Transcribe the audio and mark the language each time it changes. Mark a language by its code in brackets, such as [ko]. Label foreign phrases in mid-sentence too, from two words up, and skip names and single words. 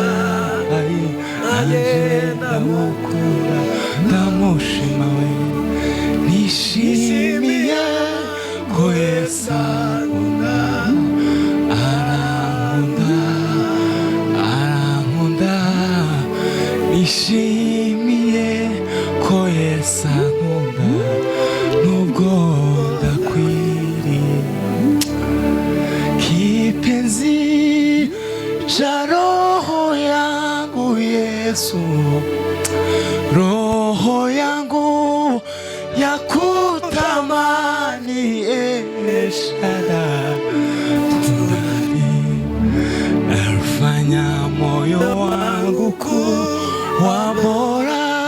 [rw] Ayi naje ndamukunda ndamushima, we nishimiye ko Yesu arankunda, nishimiye ko Yesu ankunda nubwo ndakwiriye. [sw] Kipenzi cha roho yangu Yesu, roho yangu yakutamani eshara tunani, nafanya moyo wangu kuwa bora.